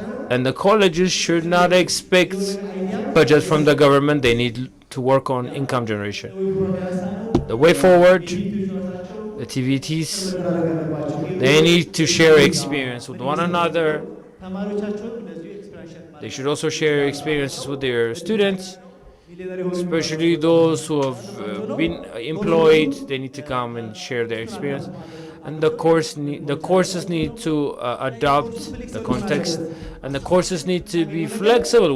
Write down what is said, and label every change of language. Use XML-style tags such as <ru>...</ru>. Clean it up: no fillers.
<en>And the colleges should not expect budget from the government. They need to work on income generation. The way forward, the TVTs, They need to share experience with one another.</en> <am>ተማሪዎቻቸውን እንደዚሁ ኤክስፒሪየንስ ሼር</am> <en>They</en> <am>ማድረግ</am> <en>should also share experiences with their students, especially those who have been employed. They need to come and share their experience. And the courses need to adopt the context, and the courses need to be flexible.</en>